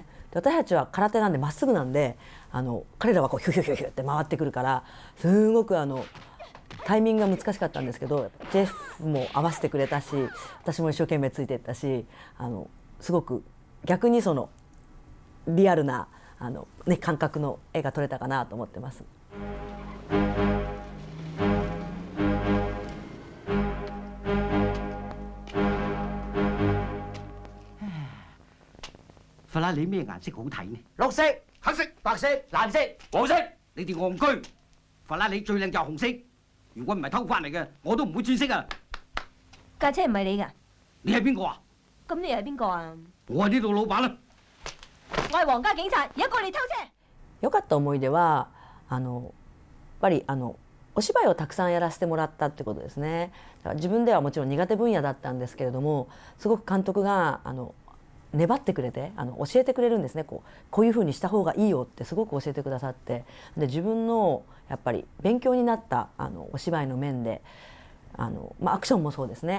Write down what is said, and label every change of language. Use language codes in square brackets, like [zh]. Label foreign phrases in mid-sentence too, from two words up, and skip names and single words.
[ja] で私たちは空手なんでまっすぐなんで彼らはヒュヒュヒュヒュって回ってくるからすごくタイミングが難しかったんですけど、ジェフも合わせてくれたし私も一生懸命ついていったし、すごく逆にリアルな感覚の絵が撮れたかなと思ってます。 [yue] 法拉利咩顏色好睇呢？綠色、黑色、白色、藍色、黃色。你哋戇居！法拉利最靚就係紅色。如果唔係偷翻嚟嘅，我都唔會轉色啊！架車唔係你㗎？你係邊個啊？咁你係邊個啊？我係呢度老闆啦。我係皇家警察，而家過嚟偷車。 [ja] 良かった思い出はやっぱりお芝居をたくさんやらせてもらったってことですね。だから自分ではもちろん苦手分野だったんですけれども、すごく監督が粘ってくれて教えてくれるんですね。こういうふうにした方がいいよってすごく教えてくださって、で自分のやっぱり勉強になったお芝居の面でアクションもそうですね。